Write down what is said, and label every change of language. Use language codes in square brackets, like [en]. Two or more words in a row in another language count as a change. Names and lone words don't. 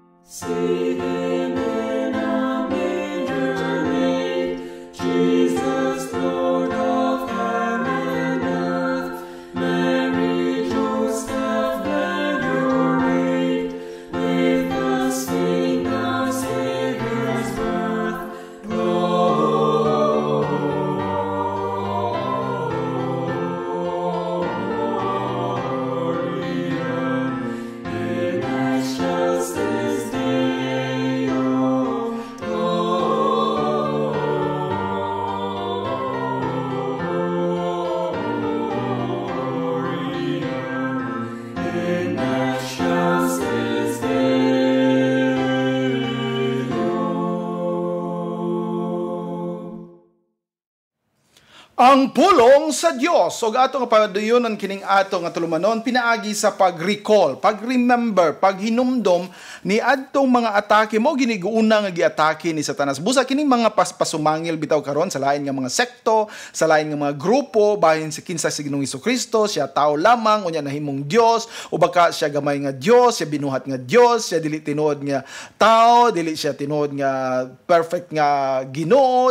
[en] See him in a manger laid, Jesus, Lord of heaven and earth. Mary, Joseph, lend your aid, with us sing the Savior's birth. [la] Gloria in excelsis Deo. Gloria in excelsis Deo. [ceb] Ang pulong sa Dios ug ato nga padayonon kining ato nga tulumanon pinaagi sa pag-recall, pag-remember, paghinumdom ni adtong mga atake mo giniguuna nga giatake ni Satanas. Busa kining mga pasumangil bitaw karon sa lain nga mga sekto, sa lain nga mga grupo bahin sa kinsa si Ginoong Hesukristo, siya tao lamang unya nahimong Dios o baka siya gamay nga Dios, siya binuhat nga Dios, siya dili tinuod nga tao, dili siya tinuod nga perfect nga Ginoo.